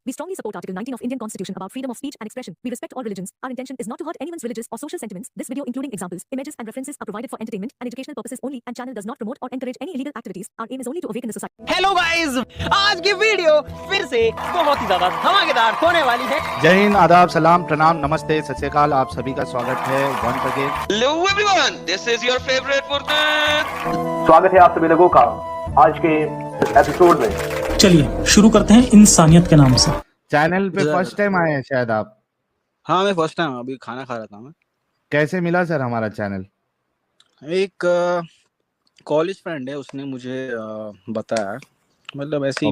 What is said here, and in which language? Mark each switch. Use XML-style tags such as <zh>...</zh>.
<en>We strongly support Article 19 of Indian Constitution about freedom of speech and expression. We respect all religions. Our intention is not to hurt anyone's religious or social sentiments. This video, including examples, images, and references, are provided for entertainment and educational purposes only, and channel does not promote or encourage any illegal activities. Our aim is only to awaken the society.</en> <hi>Hello guys, आज की video फिर से बहुत ही ज्यादा धमाकेदार होने वाली है। जय हिंद, आदाब, सलाम, प्रणाम, नमस्ते, सत श्री अकाल। आप सभी का स्वागत है</hi> <en>Once again. Hello everyone, this is your favorite Furqan.</en> <hi>स्वागत है आप सभी लोगों का आज के एपिसोड में। चलिए शुरू करते हैं इंसानियत के नाम से। चैनल पे फर्स्ट टाइम आए हैं शायद आप? हाँ, मैं फर्स्ट टाइम अभी खाना खा रहा था मैं। कैसे मिला सर हमारा चैनल? एक कॉलेज फ्रेंड है, उसने मुझे बताया, मतलब ऐसे ही</hi>